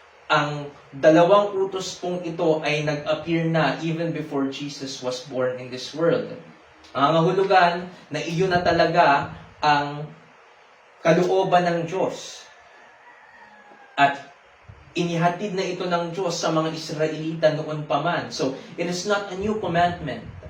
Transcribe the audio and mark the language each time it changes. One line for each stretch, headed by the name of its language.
Filipino: Ang dalawang utos pong ito ay nag-appear na
English: even before Jesus was born in this world.
Filipino: Ang nangangahulugan na iyon na talaga ang kalooban ng Diyos. At inihatid na ito ng Diyos sa mga Israelita noon pa man.
English: So, it is not a new commandment.